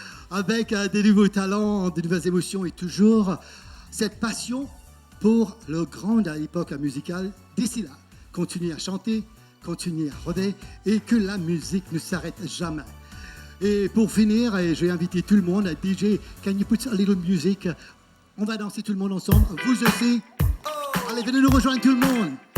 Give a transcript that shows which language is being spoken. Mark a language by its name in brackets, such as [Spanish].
[French] Avec des nouveaux talents, des nouvelles émotions et toujours cette passion pour le grand à l'époque musicale. D'ici là, continuez à chanter, continuez à rôder et que la musique ne s'arrête jamais. Et pour finir, je vais inviter tout le monde. [English] DJ, can you put a little music? [French] On va danser tout le monde ensemble. Vous aussi. Allez, venez nous rejoindre tout le monde.